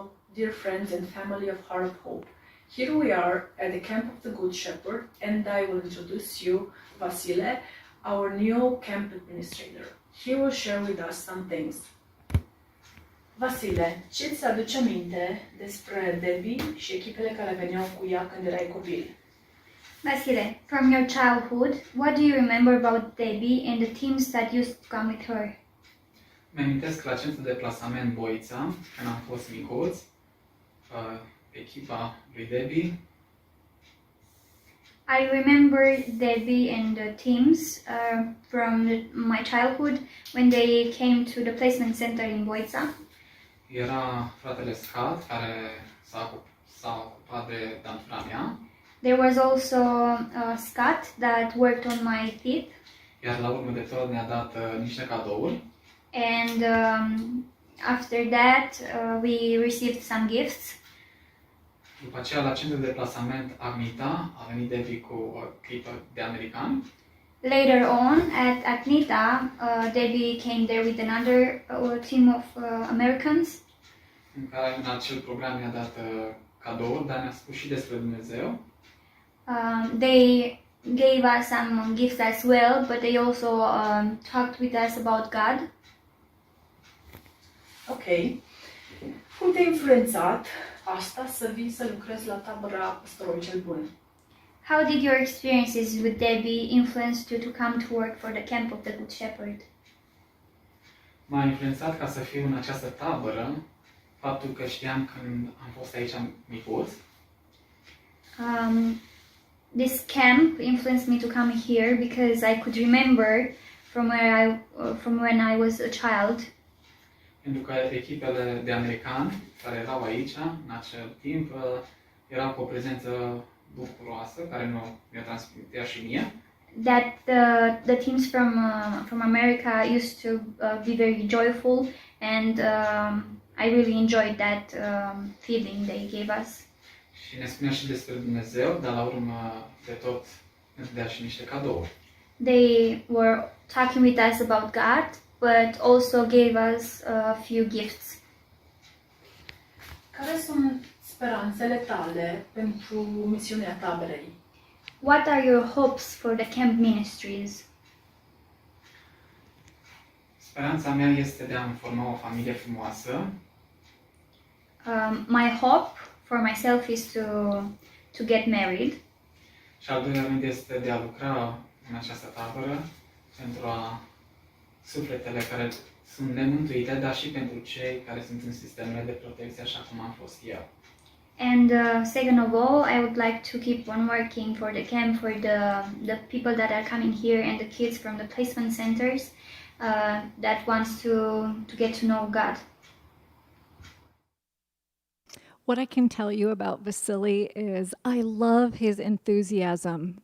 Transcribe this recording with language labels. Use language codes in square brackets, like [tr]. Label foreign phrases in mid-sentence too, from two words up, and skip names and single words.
[en] dear friends and family of Heart of Hope. Here we are at the Camp of the Good Shepherd, and I will introduce you, Vasile, our new camp administrator. He will share with us some things. [ro] Vasile, ce ți aduce aminte despre Debbie și echipele care veneau cu ea când erai copil? [en] Vasile, from your childhood, what do you remember about Debbie and the teams that used to come with her? [ro] Mi-amintesc la centru de plasament Boița, când am fost micuț, echipa lui Debbie. [en] I remember Debbie and the teams from my childhood when they came to the placement center in Boița. [ro] Era fratele Scat, care s-a ocupat de dantura mea, [en] There was also Scott that worked on my teeth, [ro] iar la urmă de tot ne-a dat niște cadouri. [en] and after that we received some gifts. [ro] După aceea, la centru de plasament Agnita, a venit Debbie cu o echipă de americani. [en] Later on at Agnita, Debbie came there with another team of Americans. [ro] În care în acel program ne-a dat cadouri, dar ne-a spus și despre Dumnezeu. [en] They gave us some gifts as well, but they also talked with us about God. [ro] Ok. Cum te-a influențat asta să vii să lucrezi la tabăra Păstorului cel Bun? [en] How did your experiences with Debbie influence you to come to work for the Camp of the Good Shepherd? [ro] M-a influențat ca să fiu în această tabără faptul că știam când am fost aici micuț. [en] This camp influenced me to come here because I could remember from when I was a child. [ro] Pentru că echipele de americani care erau aici în acel timp erau cu o prezență bucuroasă care mi-a transmitea și mie. [en] That the teams from America used to be very joyful, and I really enjoyed that feeling they gave us. [ro] Și ne spunea și despre Dumnezeu, dar la urmă de tot ne dea și niște cadouri. [en] They were talking with us about God, but also gave us a few gifts. [ro] Care sunt speranțele tale pentru misiunea taberei? [en] What are your hopes for the camp ministries? [ro] Speranța mea este de a-mi forma o familie frumoasă. [en] My hope for myself is to get married. [ro] Și al doilea rând este de a lucra în această tabără pentru sufletele care sunt nemântuite, dar și pentru cei care sunt în sistemele de protecție, așa cum am fost eu. [en] And second of all, I would like to keep on working for the camp, for the people that are coming here and the kids from the placement centers that wants to get to know God. What I can tell you about Vasily is I love his enthusiasm.